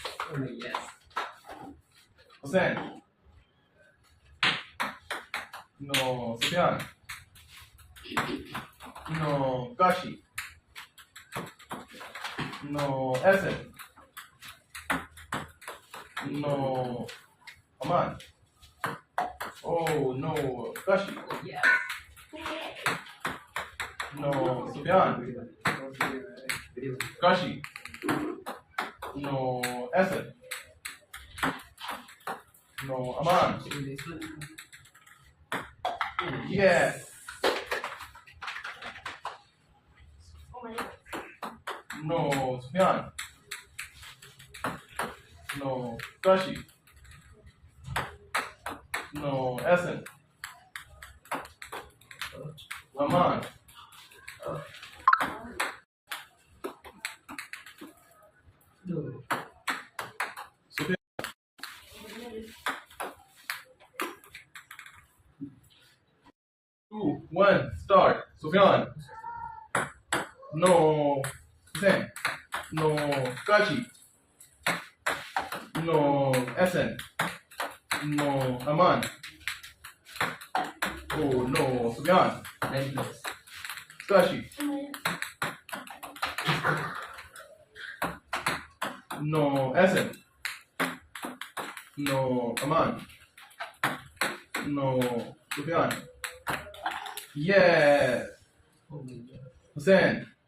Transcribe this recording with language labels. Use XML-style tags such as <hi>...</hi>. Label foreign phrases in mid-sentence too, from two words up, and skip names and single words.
<en>Hussein. No. Sufyan. No. Kashi. No. Asad. No. Aman. Oh no. Kashi. No. Sufyan. Kashi. No. Asad. No. Aman. Yes. No. Sufyan. No. Kashi. No. Asad. Aman. Sufyan. 2, 1, start. Sufyan. No. Hussein. No. Kashi. No. Asad. No. Aman. Oh no. Sufyan. Kashi. No. Asad. No. Aman. No. Sufyan. Yes. Hussein.</en>